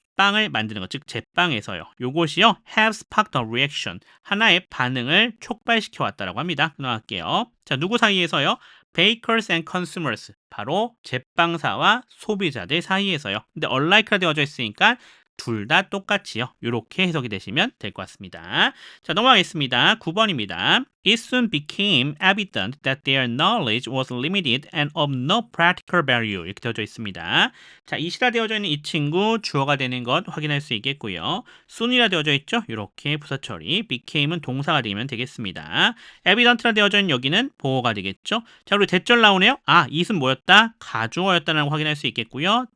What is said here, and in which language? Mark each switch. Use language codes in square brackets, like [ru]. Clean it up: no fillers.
[ko] 빵을 만드는 것, 즉 제빵에서요. 요것이요, [en] have sparked a reaction, [ko] 하나의 반응을 촉발시켜 왔다라고 합니다. 끊어갈게요. 자, 누구 사이에서요? [en] bakers and consumers, [ko] 바로 제빵사와 소비자들 사이에서요. 근데 unlike라 되어져 있으니까 둘 다 똑같이요. 이렇게 해석이 되시면 될 것 같습니다. 자, 넘어가겠습니다. 9번입니다. [en] It soon became evident that their knowledge was limited and of no practical value. [ko] 이렇게 되어져 있습니다. 자, 이시라 되어져 있는 이 친구 주어가 되는 것 확인할 수 있겠고요. soon이라 되어져 있죠? 이렇게 부사 처리. became은 동사가 되면 되겠습니다. evident라 되어져 있는 여기는 보어가 되겠죠? 자, 그리고 대절 나오네요. 아, it은 뭐였다? 가주어였다는 걸 확인할 수 있겠고요.